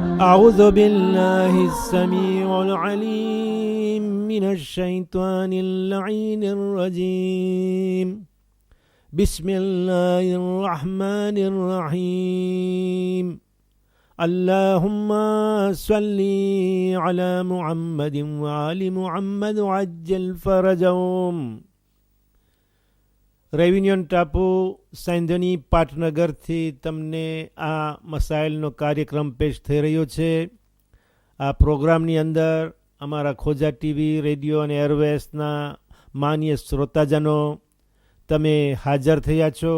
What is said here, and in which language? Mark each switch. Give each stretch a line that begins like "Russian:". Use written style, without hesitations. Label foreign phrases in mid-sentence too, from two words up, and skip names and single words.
Arabic: أعوذ بالله السميع العليم من الشيطان اللعين الرجيم بسم الله الرحمن الرحيم اللهم صل على محمد وآل محمد وعجل فرجهم.
Gujarati: રેવિન્યન ટાપુ સાંધની પાટનગરથી તમને આ મસાઇલનો કાર્યક્રમ પેશ થઈ રહ્યો છે. આ પ્રોગ્રામની અંદર અમારા ખોજા ટીવી, રેડિયો અને એરવેસના માન્ય શ્રોતાજનો તમે હાજર થયા છો.